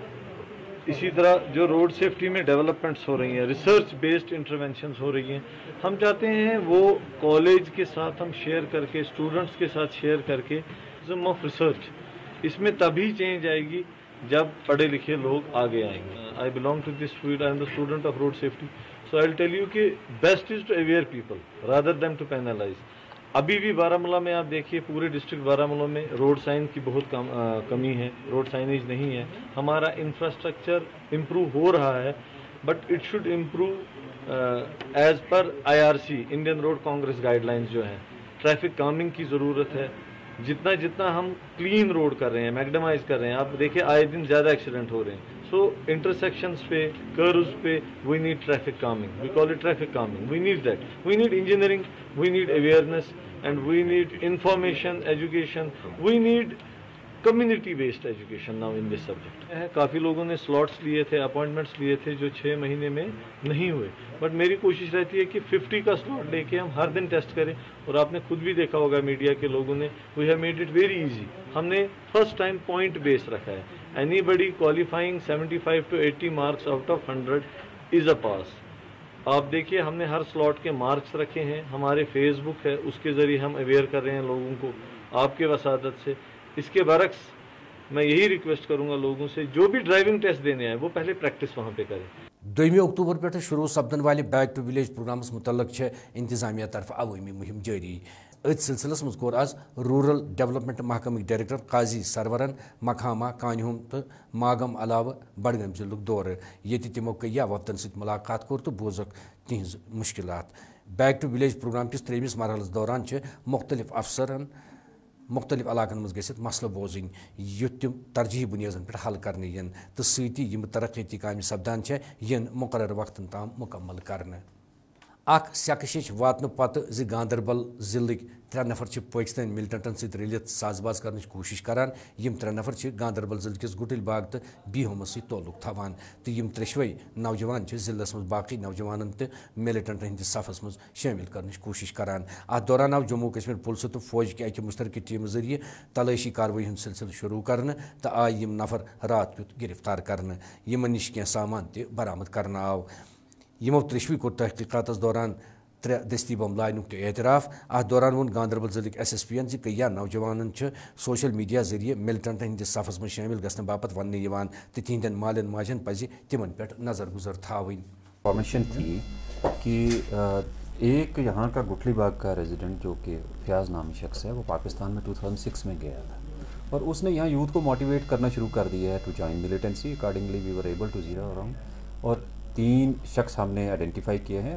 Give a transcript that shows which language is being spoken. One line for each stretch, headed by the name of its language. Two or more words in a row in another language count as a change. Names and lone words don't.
Hindi: इसी तरह जो
English: road safety
Hindi: में डेवलपमेंट्स हो रही हैं,
English: research based interventions
Hindi: हो रही हैं, हम चाहते हैं वो कॉलेज के साथ हम शेयर करके, स्टूडेंट्स के साथ शेयर करके
English: of research
Hindi: इसमें तभी चेंज आएगी जब पढ़े लिखे लोग आगे आएंगे।
English: I belong to this field, I am the student of road safety, So I will tell you ki best is to aware people rather than to penalize.
Hindi: अभी भी बारामूला में आप देखिए, पूरे डिस्ट्रिक्ट बारामूला में
English: road sign
Hindi: की बहुत कमी है,
English: road signage
Hindi: नहीं है।
English: हमारा infrastructure improve
Hindi: हो रहा है
English: but it should improve as per IRC Indian Road Congress guidelines
Hindi: जो है।
English: traffic calming
Hindi: की ज़रूरत है। जितना जितना हम
English: clean road
Hindi: कर रहे हैं, मैग्डमाइज कर रहे हैं, आप देखिए आए दिन ज़्यादा एक्सीडेंट हो रहे हैं।
English: So intersections pe, curves pe we need traffic calming, we call it traffic calming, We need that, we need engineering, we need awareness and we need information, education, we need community based education now in this subject.
Hindi: काफ़ी लोगों ने स्लॉट्स लिए थे, अपॉइंटमेंट्स लिए थे जो 6 महीने में नहीं हुए, बट मेरी कोशिश रहती है कि 50 का स्लॉट लेके हम हर दिन टेस्ट करें। और आपने खुद भी देखा होगा मीडिया के लोगों ने,
English: We have made it very easy. हमने first time point base
Hindi: रखा है।
English: Anybody qualifying 75 to 80 marks out of 100 is a pass.
Hindi: आप देखिए हमने हर स्लॉट के मार्क्स रखे हैं, हमारे फेसबुक है उसके ज़रिए हम अवेयर कर रहे हैं लोगों को आपके वसादत से। इसके बरक्स मैं यही रिक्वेस्ट करूंगा लोगों से, जो भी
English: driving test
Hindi: देने आए वो पहले प्रैक्टिस वहाँ पे करें।
Kashmiri: 2 अक्टूबर पे शुरू सपदन वाले
English: back to village
Kashmiri: प्रोग्रामस मुतल्लक इंतजामिया तरफ अवामी मुहिम जारी। अत सिलसिलस मज कोर आज
English: rural development
Kashmiri: महकमक डायरेक्टर काजी सरवरन मखामा, कान्हुम तो मागम अलाव बडगाम जिलुक दौर। ये तिमो कया वफदन सत मुलाकात कोर तो बोजक तिहज मुश्किलात।
English: back to village
Kashmiri: प्रोग्राम किस 3वें मरहलस दौरान मुख्तलिफ अफसरन मुख्तलिफ इलाकन मज गसित मसल बोजन युत तिम तरजीही बुनियादन पे हल करने यन तो सती यम तरक्याती काम सपदान यन मुकर्रर वक्तन ताम मुकम्मल करने। अख सकशिश वातन पत जि गांदरबल जिलक 3 नफर पाकिस्तान मिलिटेंटन सत रलित साजबाज करने कोशिश करान। यम 3 नफर गांदरबल जिले किस गुटिल बाग तो बीहोमस तल्लुक थवान तो यम 3 नौजवान जिलस मज बाकी नौजवान तो मिलिटेंटन हंदिस सफस मज शामिल करने कोशिश करान। अत दौरान आव जम्मू कश्मीर पुलिस तो फौज के अकि मुश्तरक टीम जरिए तलाशी कार्रवाई हूं सिलसिल शुरू करने तो आय यम नफर रात पुत गिरफ्तार करने। यमन नश कह सामान त बरामद करना आव। यमो 3 कोर तहकीकात दौरान 3 दस्ती बम लानक तो एतराफ़। अत दौरान वोन गांदरबल जिले SSP यन कया नौजवान
English: social media
Kashmiri: जरिए मिलिटेंटन हंदिस सफस में शामिल गसने बापत वन तो तिहंदन मालन माजन पज तिमन पे नजर गुजर थावनी।
Hindi: इंफॉर्मेशन थी कि एक यहाँ का गुठली बाग का रेजिडेंट जो कि फयाज नामी शख्स है, वो पाकिस्तान में 2006 में गया था और उसने यहाँ यूथ को मोटिवेट करना शुरू कर दिया है
English: to join militancy. Accordingly we were able to zero around
Hindi: और 3 शख्स हमने आइडेंटिफाई किए हैं।